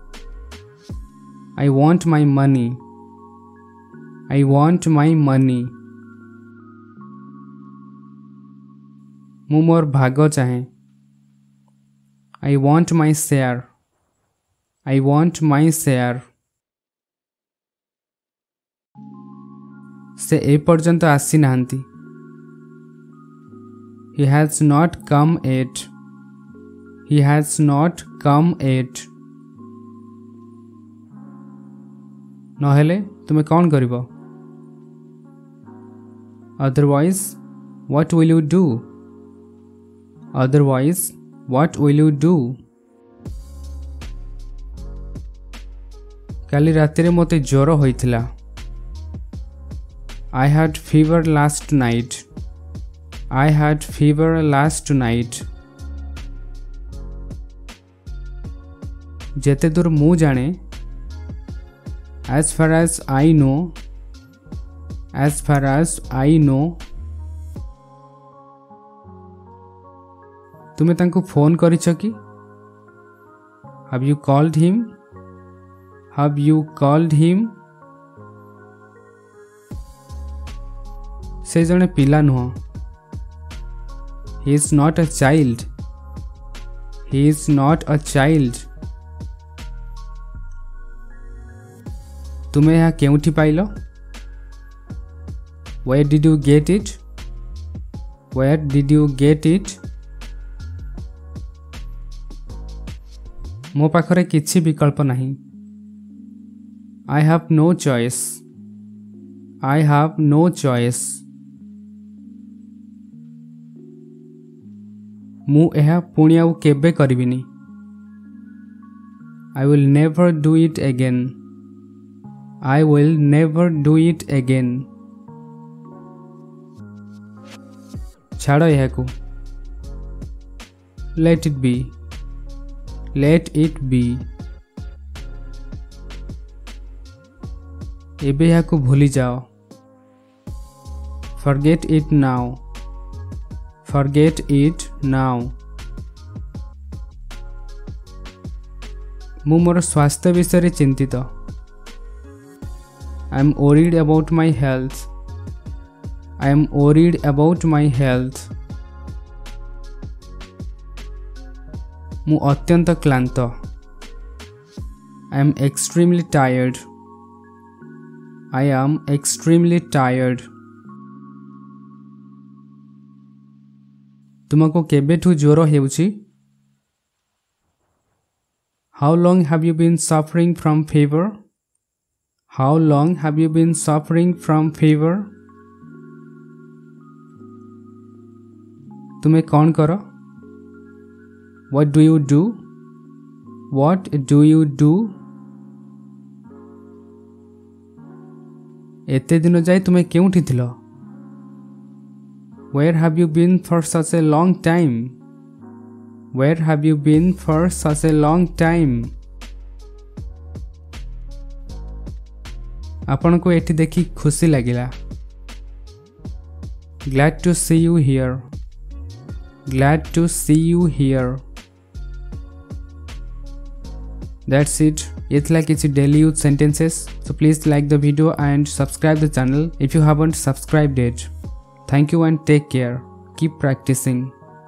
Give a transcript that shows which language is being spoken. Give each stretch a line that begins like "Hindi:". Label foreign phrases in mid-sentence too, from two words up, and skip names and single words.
English: I want my money. I want my money.
Odia: ମୁଁ ମୋର ଭାଗ ଚାହେଁ।
English: I want my share. I want my share.
Odia: ସେ ଏ ପର୍ଯ୍ୟନ୍ତ ଆସି ନାହାନ୍ତି।
English: He has not come yet. He has not come yet.
Odia: ନହେଲେ ତୁମେ କ'ଣ କରିବ?
English: Otherwise, what will you do? Otherwise, what will you do?
Odia: କାଲି ରାତିରେ ମୋତେ ଜ୍ୱର ହୋଇଥିଲା।
English: I had fever last night. I had fever last night.
Odia: ଯେତେ ଦୂର ମୁଁ ଜାଣେ,
English: as far as I know, as far as I know,
Odia: ତୁମେ ତାଙ୍କୁ ଫୋନ୍ କରିଛ କି?
English: Have you called him? Have you called him?
Odia: ସେ ଜଣେ ପିଲା ନୁହଁ।
English: He is not a child. He is not a child.
Odia: ତୁମେ ଏହା କେଉଁଠି ପାଇଲ?
English: Where did you get it? Where did you get it?
Odia: ମୋ ପାଖରେ କିଛି ବିକଳ୍ପ ନାହିଁ।
English: I have no choice. I have no choice.
Odia: ମୁଁ ଏହା ପୁଣି ଆଉ କେବେ କରିବିନି।
English: I will never do it again. I will never do it again.
Odia: ଛାଡ଼ ଏହାକୁ।
English: Let it be. Let it be.
Odia: ଏବେ ଏହାକୁ ଭୁଲି ଯାଅ।
English: Forget it now. Forget it now.
Odia: ମୁଁ ମୋର ସ୍ୱାସ୍ଥ୍ୟ ବିଷୟରେ ଚିନ୍ତିତ।
English: I am worried about my health. I am worried about my health.
Odia: ମୁଁ ଅତ୍ୟନ୍ତ କ୍ଳାନ୍ତ।
English: I am extremely tired. I am extremely tired.
Odia: ତୁମକୁ କେବେଠୁ ଜ୍ୱର ହେଉଛି?
English: How long have you been suffering from fever? How long have you been suffering from fever?
Odia: ତୁମେ କ'ଣ କର?
English: What do you do? What do you do?
Odia: ଏତେ ଦିନ ଯାଇ ତୁମେ କେଉଁଠି ଥିଲ?
English: Where have you been for such a long time? Where have you been for such a long time?
Odia: ଆପଣଙ୍କୁ ଏଠି ଦେଖି ଖୁସି ଲାଗିଲା।
English: Glad to see you here. Glad to see you here. That's it.
Hindi: ये थी किसी
English: daily use sentences. So please like the video and subscribe the channel if you haven't subscribed it. Thank you and take care. Keep practicing.